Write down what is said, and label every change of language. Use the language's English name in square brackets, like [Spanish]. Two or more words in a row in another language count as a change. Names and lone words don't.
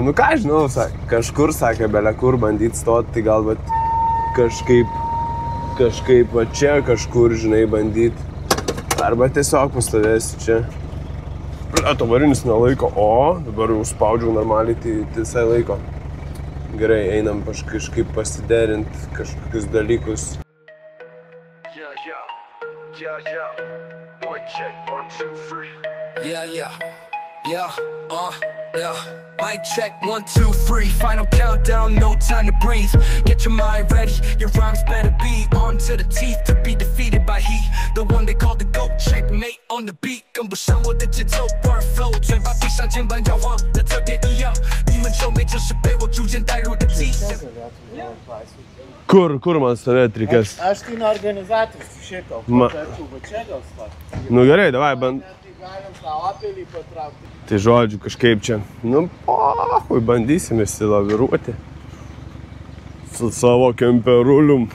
[Lithuanian] Nu ką, žinau, kažkur, sakė, belia kur bandyti stoti, tai gal vat kažkaip va čia kažkur, žinai, bandyti. Arba tiesiog pastovėsiu čia. To varinis nelaiko, o dabar jau spaudžiau normaliai, tai visai laiko. Gerai, einam kažkaip pasiderinti kažkokius dalykus. [English] Mic check, 1, 2, 3. Final countdown, no time to breathe. Get your mind ready, your rhymes better be on to the teeth to be defeated. on the beat， [Chinese] 跟不上我的节奏 ， [English] bar flow， [Chinese] 嘴巴闭上，肩膀摇晃的特别一样。你们皱眉，这是被我逐渐带入的迹象。 [Lithuanian] Kur man stovėti reikės? Aš tai ne organizatorius šito, tačiau va čia gal svar. Nu gerai, davai, band. Tai galim tą apelį patraukti. Tai žodžiu, kažkaip čia. Nu, pahui, bandysim išsilaviruoti. Su savo kemperulium.